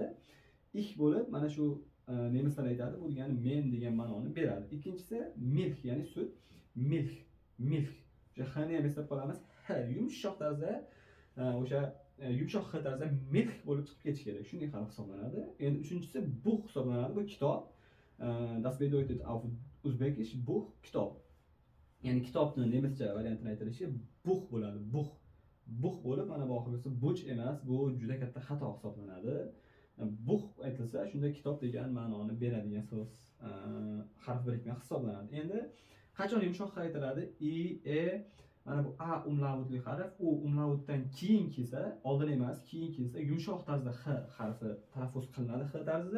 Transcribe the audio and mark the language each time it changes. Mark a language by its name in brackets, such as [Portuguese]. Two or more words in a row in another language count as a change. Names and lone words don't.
[Uzbek] Ich bo'lib, mana shu nemislar aytadi, bu degani men degan ma'noni beradi. Ikkinchisi milk, ya'ni sut. Milk. O'sha xani ham eslab qolamiz. Yumshoq tarzda o'sha yumshoq x tarzda milk bo'lib chiqib ketishi kerak. Shunday harf hisoblanadi. Endi uchinchisi buch hisoblanadi. Bu kitob. [German] Das bedeutet auf Uzbekisch Buch, [Uzbek] kitob. Ya'ni kitobni nemischa variantini aytilishi buch bo'ladi. Buch bo'lib, mana bu oxirgisi buch emas, bu juda katta xato hisoblanadi. Buch aytilsa, shunda kitob degan ma'noni beradigan so'z harf birikma hisoblanadi. Endi qachon yumshoq x aytiladi? I, e, mana bu a umlautli harf, u umlautdan keyin kelsa, oldin emas, keyin kelsa yumshoq tarzda x harfi talaffuz qilinadi x tarzida.